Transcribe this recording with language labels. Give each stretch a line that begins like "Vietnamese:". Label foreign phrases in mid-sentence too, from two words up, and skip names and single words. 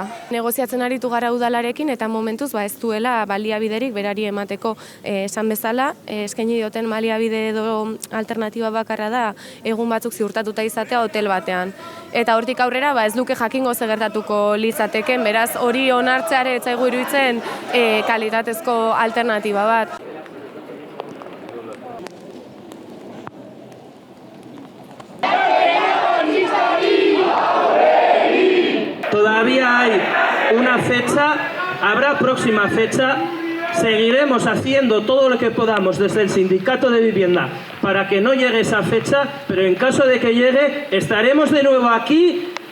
Basque: Negoziatzen aritu gara udalarekin eta momentuz ez duela baliabiderik berari emateko esan bezala. Eskaini dioten baliabide edo alternatiba bakarra da egun batzuk ziurtatuta izatea hotel batean. Eta hortik aurrera ez luke jakingo ze gertatuko litzateken, beraz hori onartzeare ez zaigu iruditzen kalitatezko alternatiba bat.
Spanish: Todavía hay una fecha, habrá próxima fecha, seguiremos haciendo todo lo que podamos desde el Sindicato de Vivienda para que no llegue esa fecha, pero en caso de que llegue estaremos de nuevo aquí